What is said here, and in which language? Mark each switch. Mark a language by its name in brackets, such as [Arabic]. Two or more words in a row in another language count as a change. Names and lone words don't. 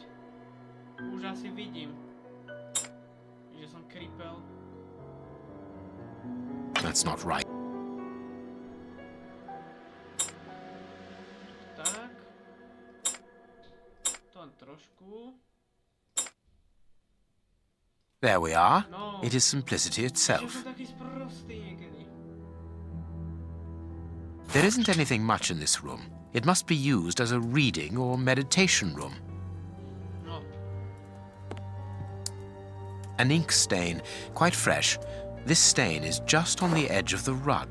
[Slovak] Už asi vidím, že som kripel. [English] That's not right. [Slovak] Tak. To len trošku. [English] There we are. [Slovak] No. [English] It is simplicity [Slovak] Že [English] itself. [Slovak] som taký sprostý niekedy. [English] There isn't anything much in this room. It must be used as a reading or meditation room. [Slovak] No. [English] An ink stain, quite fresh. This stain is just on the edge of the rug.